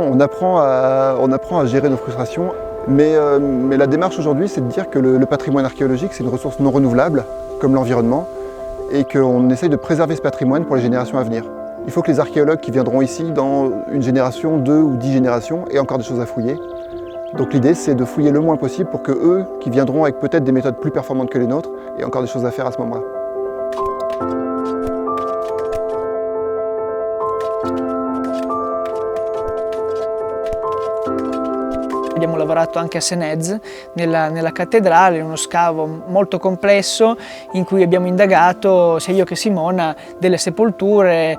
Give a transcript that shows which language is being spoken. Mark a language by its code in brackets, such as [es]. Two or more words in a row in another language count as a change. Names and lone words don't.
[fr] On apprend à gérer nos frustrations, mais la démarche aujourd'hui, c'est de dire que le patrimoine archéologique, c'est une ressource non renouvelable, comme l'environnement, et qu'on essaye de préserver ce patrimoine pour les générations à venir. Il faut que les archéologues qui viendront ici dans une génération, 2 ou 10 générations, aient encore des choses à fouiller. Donc l'idée, c'est de fouiller le moins possible pour que eux, qui viendront avec peut-être des méthodes plus performantes que les nôtres, aient encore des choses à faire à ce moment-là. [it] Abbiamo lavorato anche a Senez, nella cattedrale, in uno scavo molto complesso in cui abbiamo indagato, sia io che Simona, delle sepolture.